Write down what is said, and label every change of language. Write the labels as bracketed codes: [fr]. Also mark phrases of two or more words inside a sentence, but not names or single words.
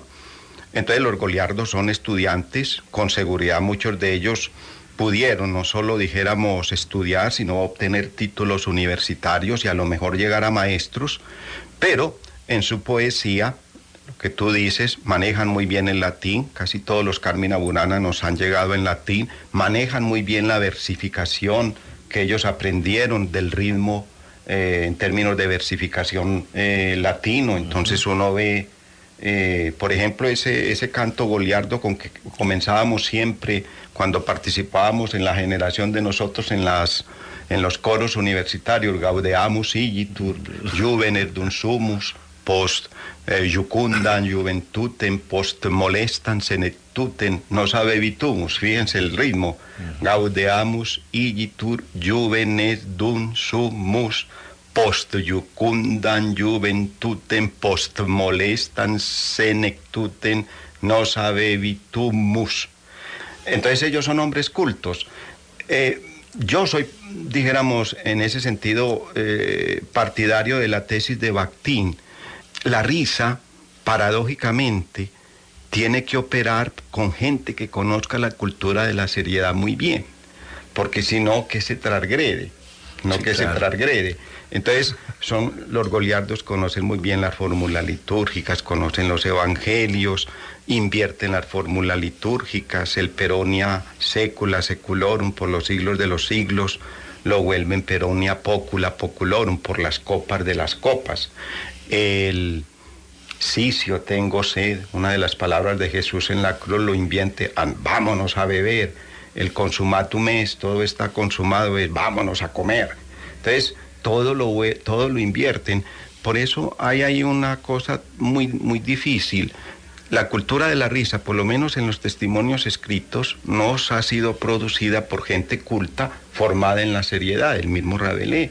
[es] Entonces los goliardos son estudiantes, con seguridad muchos de ellos pudieron no solo, dijéramos, estudiar, sino obtener títulos universitarios y a lo mejor llegar a maestros, pero en su poesía, lo que tú dices, manejan muy bien el latín, casi todos los Carmina Burana nos han llegado en latín, manejan muy bien la versificación que ellos aprendieron del ritmo en términos de versificación latino. Entonces uno ve, por ejemplo, ese canto goliardo con que comenzábamos siempre cuando participábamos en la generación de nosotros en los coros universitarios, [la] Gaudeamus igitur, juvenes dum sumus, post jucundam juventutem, post molestam senectutem, nos avevitumus. [es] Fíjense el ritmo. [la] Gaudeamus igitur, juvenes dum sumus, post jucundam juventutem, post molestam senectutem, nos avevitumus. [es] Entonces ellos son hombres cultos. Yo soy, dijéramos, en ese sentido, partidario de la tesis de Bakhtin. La risa, paradójicamente, tiene que operar con gente que conozca la cultura de la seriedad muy bien, porque si no, que se transgrede, se transgrede. Entonces, los goliardos conocen muy bien las fórmulas litúrgicas, conocen los evangelios, invierten las fórmulas litúrgicas, el [la] peronia secula seculorum [es] por los siglos de los siglos, lo vuelven [la] peronia pocula populorum [es] por las copas de las copas. El sicio, tengo sed, una de las palabras de Jesús en la cruz lo invierte, vámonos a beber. [la] El consumatum est, [es] todo está consumado, es vámonos a comer. Entonces, todo lo invierten. Por eso hay ahí una cosa muy, muy difícil. La cultura de la risa, por lo menos en los testimonios escritos, nos ha sido producida por gente culta, formada en la seriedad, el mismo Rabelais.